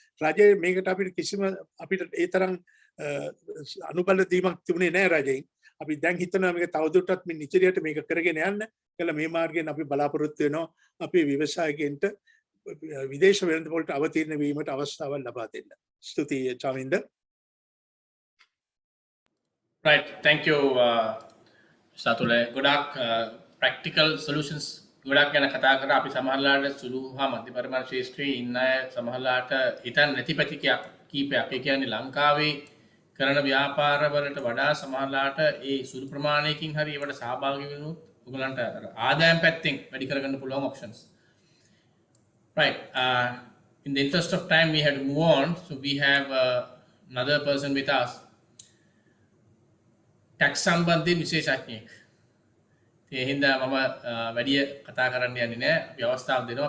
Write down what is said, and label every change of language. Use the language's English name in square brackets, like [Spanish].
[Sinhala] රජයේ මේකට අපිට ඒ තරම් අනුබල දීමක් තිබුණේ නැහැ රජයෙන්. අපි දැන් හිතනවා මේක තවදුරටත් මේ නිචරියට මේක කරගෙන යන්න. කියලා මේ මාර්ගයෙන් අපි බලාපොරොත්තු වෙනවා අපේ ව්‍යවසායකයන්ට විදේශ වෙළඳපොළට අවතීර්ණ වීමට අවස්ථාවක් ලබා දෙන්න. ස්තුතියි චාමින්ද. [English] Right, thank you සතුලේ. [Sinhala] ගොඩක් practical solutions ගොඩක් ගැන කතා කරා. අපි සමහරලාට සුළු හා මධ්‍ය පරිමාණ ශාස්ත්‍රයේ ඉන්න අය සමහරලාට හිතන්නේ නැති පැති කීපයක්. ඒ කියන්නේ ලංකාවේ කරන ව්‍යාපාරවලට වඩා සමහරලාට ඒ සුළු ප්‍රමාණයකින් හරි ඒවට සහභාගී වෙනොත් ඔයගලන්ට ආදායම් පැත්තෙන් වැඩි කරගන්න පුළුවන් options. [English] Right. In the interest of time, we had to move on. So we have another person with us. [Sinhala] Tax සම්බන්ධයෙන් විශේෂඥයෙක්. ඒ හින්දා මම වැඩි කතා කරන්න යන්නේ නැහැ. අපි අවස්ථාව දෙනවා.